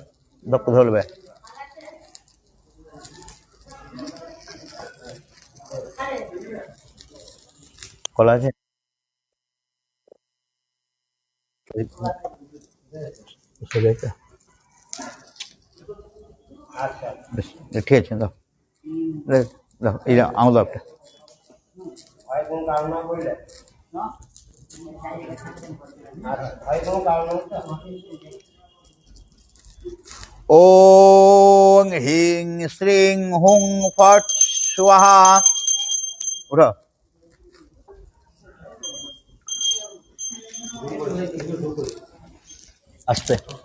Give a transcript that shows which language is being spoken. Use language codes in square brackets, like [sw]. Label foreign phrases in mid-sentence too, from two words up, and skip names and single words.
[bn] কলা আছে ঠিক আছে দাও দাও এই আঙুল দাও একটা [sa] ओं ह्रीं श्रीं हुं फट् स्वाहा [hi] उठो आस्ते